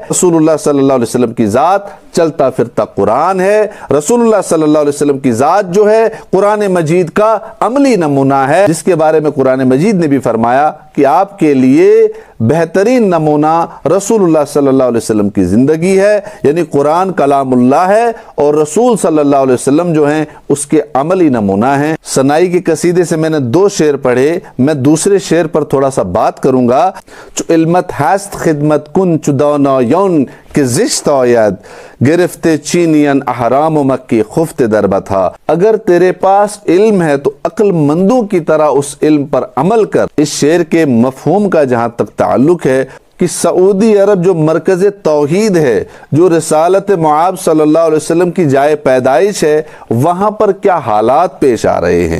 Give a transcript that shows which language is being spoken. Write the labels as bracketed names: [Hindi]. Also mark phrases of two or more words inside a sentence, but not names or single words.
[Urdu] رسول اللہ صلی اللہ علیہ وسلم کی ذات چلتا پھرتا قرآن ہے، رسول اللہ صلی اللہ علیہ وسلم کی ذات جو ہے قرآن مجید کا عملی نمونہ ہے، جس کے بارے میں قرآن مجید نے بھی فرمایا کہ آپ کے لیے بہترین نمونہ رسول اللہ صلی اللہ علیہ وسلم کی زندگی ہے، یعنی قرآن کلام اللہ ہے اور رسول صلی اللہ علیہ وسلم جو ہیں اس کے عملی نمونہ ہیں۔ سنائی کے قصیدے سے میں نے 2 شعر پڑھے، میں دوسرے شعر پر تھوڑا سا بات کروں گا۔ [Persian] چو علمت ہست خدمت کن چو دانا یون کہ زشت آید گرفت چینین احرام و مکی خفت دربتھا۔ [Urdu] اگر تیرے پاس علم ہے تو عقل مندوں کی طرح اس علم پر عمل کر۔ اس شعر کے مفہوم کا جہاں تک تعلق ہے کہ سعودی عرب جو مرکز توحید ہے، جو رسالت معاب صلی اللہ علیہ وسلم کی جائے پیدائش ہے، وہاں پر کیا حالات پیش آ رہے ہیں۔